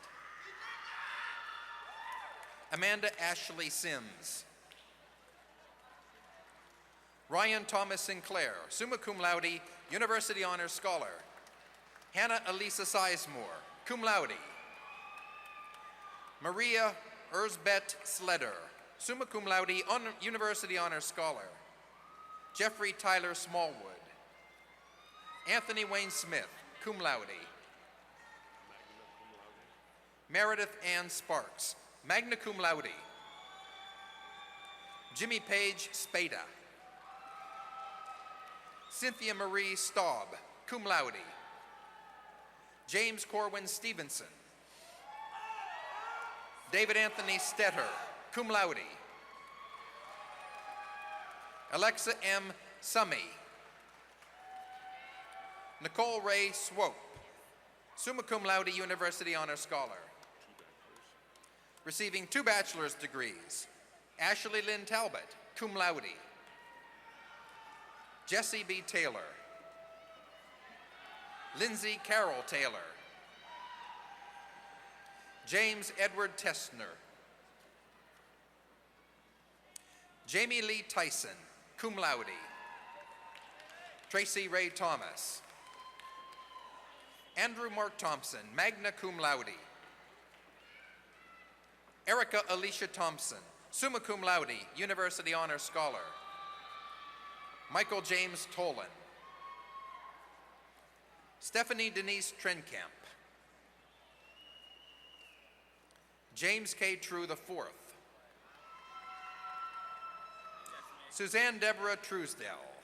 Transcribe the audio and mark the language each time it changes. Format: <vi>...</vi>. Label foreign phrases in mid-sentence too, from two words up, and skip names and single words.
<en>Amanda Ashley Sims. Ryan Thomas Sinclair,</en> <la>summa cum laude,</la> <en>University Honors Scholar. Hannah Elisa Sizemore,</en> <la>cum laude.</la> <en>Maria Erzbet Sleder,</en> <la>summa cum laude,</la> <en>University Honors Scholar. Jeffrey Tyler Smallwood. Anthony Wayne Smith,</en> <la>cum laude.</la> <en>Meredith Ann Sparks,</en> <la>magna cum laude.</la> <en>Jimmy Page Spada. Cynthia Marie Staub,</en> <la>cum laude.</la> <en>James Corwin Stevenson. David Anthony Stetter,</en> <la>cum laude.</la> <en>Alexa M. Summy. Nicole Ray Swope,</en> <la>summa cum laude,</la> <en>University Honors Scholar. Receiving 2 bachelor's degrees, Ashley Lynn Talbot,</en> <la>cum laude.</la> <en>Jesse B. Taylor. Lindsay Carol Taylor. James Edward Tessner. Jamie Lee Tyson,</en> <la>cum laude.</la> <en>Tracy Ray Thomas. Andrew Mark Thompson,</en> <la>magna cum laude.</la> <en>Erica Alicia Thompson,</en> <la>summa cum laude,</la> <en>University Honor Scholar. Michael James Tolan. Stephanie Denise Trenkamp. James K. True IV. Suzanne Deborah Truesdell.</en>